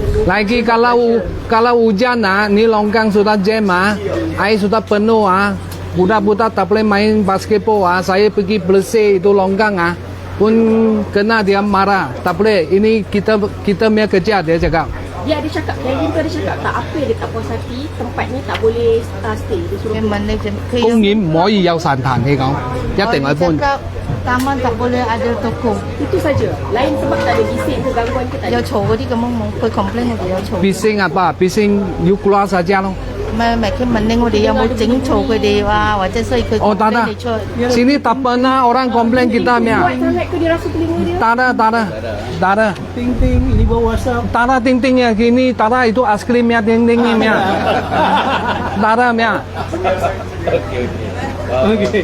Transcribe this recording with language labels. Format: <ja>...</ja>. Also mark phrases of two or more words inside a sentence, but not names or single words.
<ms>Lagi kalau hujan ni longkang sudah jam air sudah penuh budak-budak tak boleh main basketball saya pergi bersih itu longkang pun kena dia marah. Tak boleh. Ini kita punya kerja dia cakap. Dia ada cakap, Kevin tu ada cakap tak apa dia tak puas hati, tempat ni tak boleh stay. Dia suruh</ms> <yue>佢問你就佢公園唔可以有神壇你講，一定係搬。</yue> <ms>cakap taman tak boleh ada toko. itu saja. Lain sebab tak ada bising ke gangguan ke tak ada.</ms> <yue>有嘈嗰啲咁樣冇，佢 complain 我哋有嘈。</yue> <ms>Bising apa? Bising you keluar saja 咯。</ms> <yue>唔係佢問你我哋有冇整嘈佢哋或者所以佢</yue> <ms>哦，tak complain ada.</ms> <yue>你出。</yue> <ms>Sini tak pernah orang komplain kita Buat punya. sangat ke dia rasa telinga dia? Tak ada. Tak ada. Ting-ting, ini bawa WhatsApp. Tak ada ting-tingnya gini, tak ada itu es krimnya ting-tingnya punya. Tak ada punya. Okey.</ms>